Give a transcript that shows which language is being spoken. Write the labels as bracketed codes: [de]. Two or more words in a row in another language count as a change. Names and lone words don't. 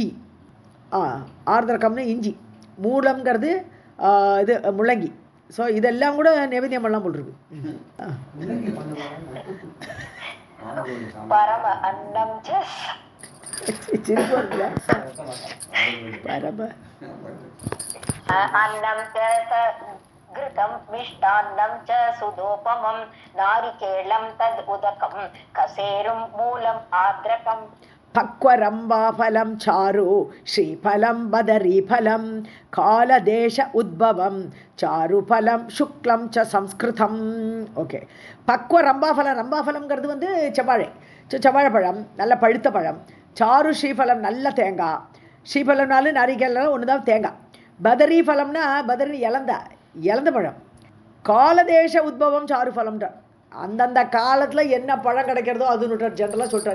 [ta] ஆர்திரகம்னா இஞ்சி. மூலம்ங்கிறது இது முள்ளங்கி. ஸோ இதெல்லாம் கூட நைவேத்தியம் பண்ணலாம் போட்டிருக்கு. பரம அன்னம் பரம [sa] अन्नं च घृतं मिष्टान्नं च सुदोपमं नारिकेलं तद् उदकं कसेरुं मूलम् आर्द्रकम् पक्वरम्बाफलं चारु श्रीफलं बदरीफलं कालदेश उद्भवं चारुफलं शुक्लं च संस्कृतं. [ta] ஓகே, பக்வ ரம்பாஃபலம். ரம்பாஃபலம்ங்கிறது வந்து செவ்வாழைப்பழம், நல்ல பழுத்த பழம். சாரு ஸ்ரீஃபலம், நல்ல தேங்காய். ஸ்ரீஃபலம்னாலும் நாரிகேலம் ஒன்று தான் தேங்காய். பதரி ஃபலம்னா பதரி இலந்த பழம். காலதேச உத்பவம் சாரு ஃபலம்ன்ற அந்தந்த காலத்தில் என்ன பழம் கிடைக்கிறதோ அது ஜென்ரலாக சொல்லிட்டாரு.